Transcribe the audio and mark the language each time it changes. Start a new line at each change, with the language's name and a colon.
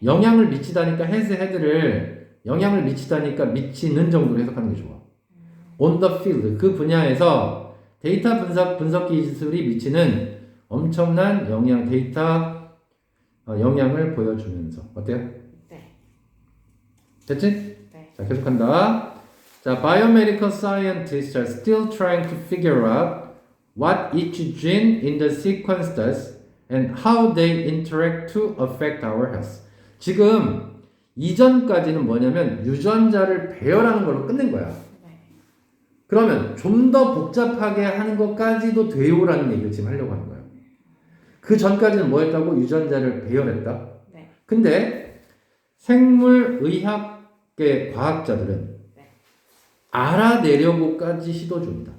Korean: 영향을 미치다니까
English: has had
Korean: 를 영향을 미치다니까 미치는 정도로 해석하는 게 좋아.
English: on the field,
Korean: 그 분야에서 데이터 분석 기술이 미치는 엄청난 영향, 데이터 영향을 보여주면서 어때요? 네. 됐지? 네. 자, 계속한다.
English: 자, biomedical scientists are still trying to figure out what each gene in the sequence does and how they interact to affect our health.
Korean: 지금 이전까지는 뭐냐면 유전자를 배열하는 걸로 끝낸 거야. 네. 그러면 좀 더 복잡하게 하는 것까지도 돼요라는 얘기를 지금 하려고 하는 거예요. 그 전까지는 뭐 했다고? 유전자를 배열했다. 네. 근데 생물의학계 과학자들은 알아내려고까지 시도 중이다.